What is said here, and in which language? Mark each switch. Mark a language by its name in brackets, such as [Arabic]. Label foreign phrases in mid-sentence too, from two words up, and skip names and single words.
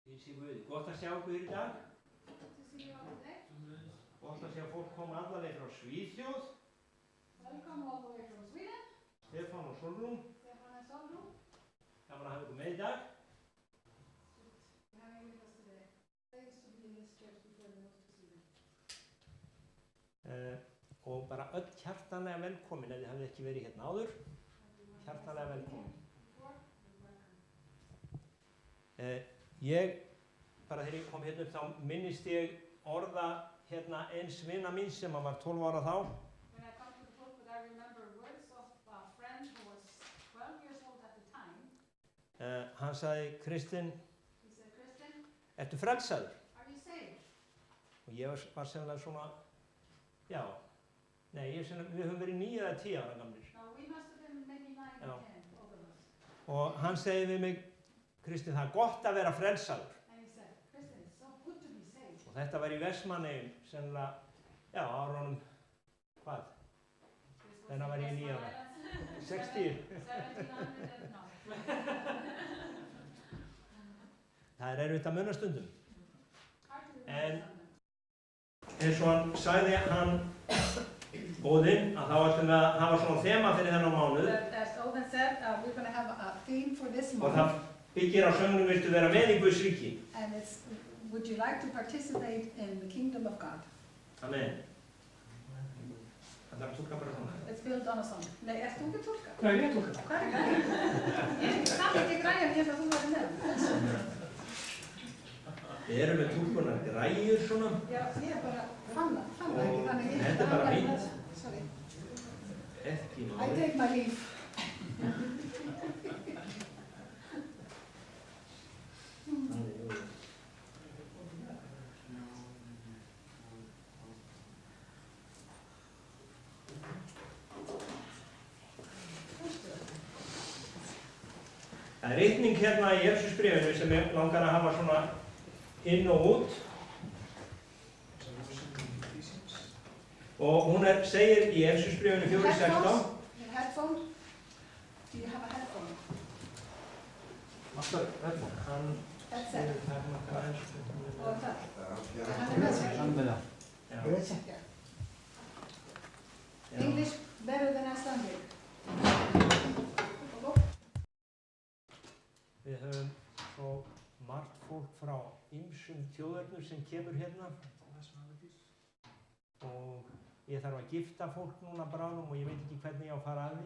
[Icelandic] Gott að sjá ykkur í dag. Gott að sjá fólk koma alla leið frá Svíþjóð. [English] Welcome all the way from Sweden. [Icelandic] Stefán og Solrún. [English] Stefán and Solrún. [Icelandic] Gaman að hafa ykkur með í dag. [English] Having with us today. Thanks to be in this church before the move to Sweden. [Icelandic] Og bara öll hjartanlega velkomin ef þið hafið ekki verið hérna áður. Hjartanlega velkomin. Ég, bara þegar ég kom hérna upp þá minnist ég orða hérna eins vina mín sem var 12 ára þá. [English] When I come to the pulpit, I remember words of a friend who was 12 years old at the time. [Icelandic] Hann sagði, Kristinn, [English] He said, [Icelandic] Kristinn, ertu frelsaður? [English] are you saved? [Icelandic] Og ég var sennilega svona, já, nei, við höfum verið 9 eða 10 ára gamlir. [English] Now we must have been maybe 9 [Icelandic] Já. [English] or 10, both of us. [Icelandic] Og hann segi við mig, Kristinn, það er gott að vera frelsaður. [English] And he said, Kristinn, it's so good to be saved. [Icelandic] Og þetta var í Vestmannaeyjum, sennilega, já, árunum, hvað? Þennan var ég 9 ára. 60. [English] 1700 and no. [Icelandic] Það er erfitt að muna stundum. [English] Hard to [Icelandic] En [English] remember. [Icelandic] eins og hann sagði hann, Óðinn, að þá ætlum við að hafa svona þema fyrir þennan mánuð. [English] But as Odin said, we're going to have a theme for this [Icelandic] Og [English] month. [Icelandic] það byggir á söngnum viltu vera með í Guðs ríki. [English] And it's, would you like to participate in the kingdom of God? [Icelandic] Amen. Það þarf að túlka bara svona. [English] It's built on a song. [Icelandic] Nei, erst þú ekki tólka? Hvað er ég að túlka? Hvað er græjan? Ég kann ekki græjan eins og þú væri með. Við erum með túlkunar græjur svona. Já, ég bara fann það ekki, þannig ég... Þetta er bara fínt. Sorry. Ekki [English] I [Icelandic] máli. [English] take my leave. [Icelandic] Það er ritning hérna í Efesusbréfinu sem ég langar að hafa svona inn og út. Og hún segir í Efesusbréfinu 4:16. [English] Your headphone? Do you have a headphone? [Icelandic] Alltaf headphone. Hann Headset. segir takmarkað aðeins. Og það? Hann er með sér. Já. [English] English better than Icelandic. [Icelandic] Við höfum svo margt fólk frá ýmsum þjóðernum sem kemur hérna. Og ég þarf að gifta fólk núna bráðum og ég veit ekki hvernig ég á að fara að því.